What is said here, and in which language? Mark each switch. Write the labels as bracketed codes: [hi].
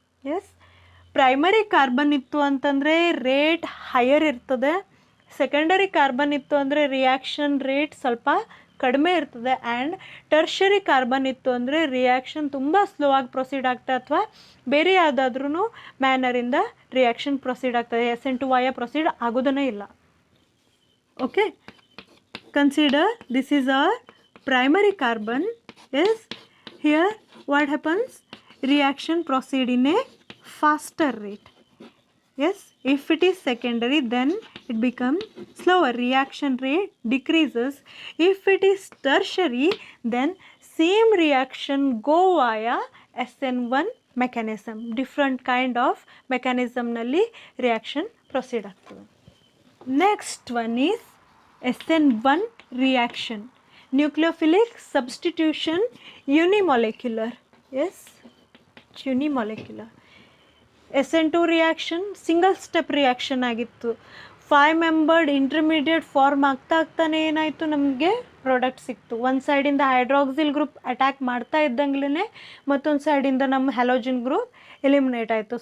[kn] S, primary carbon ಇತ್ತು ಅಂತಂದರೆ rate higher ಇರ್ತದೆ, ಸೆಕೆಂಡರಿ ಕಾರ್ಬನ್ ಇತ್ತು ಅಂದರೆ ರಿಯಾಕ್ಷನ್ ರೇಟ್ ಸ್ವಲ್ಪ ಕಡಿಮೆ ಇರ್ತದೆ, ಆ್ಯಂಡ್ ಟರ್ಷರಿ ಕಾರ್ಬನ್ ಇತ್ತು ಅಂದರೆ ರಿಯಾಕ್ಷನ್ ತುಂಬ ಸ್ಲೋ ಆಗಿ ಪ್ರೊಸೀಡ್ ಆಗ್ತದೆ, ಅಥವಾ ಬೇರೆ ಯಾವುದಾದ್ರೂ ಮ್ಯಾನರಿಂದ ರಿಯಾಕ್ಷನ್ ಪ್ರೊಸೀಡ್ ಆಗ್ತದೆ. SN2 ಪ್ರೊಸೀಡ್ ಆಗೋದನ್ನೇ ಇಲ್ಲ. [en] Okay, consider this is our primary carbon. Yes, here what happens, reaction proceed in a faster rate. Yes, if it is secondary then it becomes slower, reaction rate decreases. If it is tertiary then same reaction go via SN1 mechanism, different kind of mechanism nalli reaction proceed ಆಗ್ತದೆ. Next one is SN1 reaction, nucleophilic substitution unimolecular. Yes, unimolecular. [kn] SN2 reaction single step reaction ಆಗಿತ್ತು. 5 membered intermediate form ಆಗ್ತಾನೆ ಏನಾಯಿತು, ನಮಗೆ product ಸಿಕ್ತು. ಒಂದು ಸೈಡಿಂದ hydroxyl group attack ಮಾಡ್ತಾ ಇದ್ದಂಗ್ಲೇ ಮತ್ತೊಂದು ಸೈಡಿಂದ ನಮ್ಮ ಹ್ಯಾಲೋಜಿನ್ ಗ್ರೂಪ್ ಎಲಿಮಿನೇಟ್ ಆಯಿತು.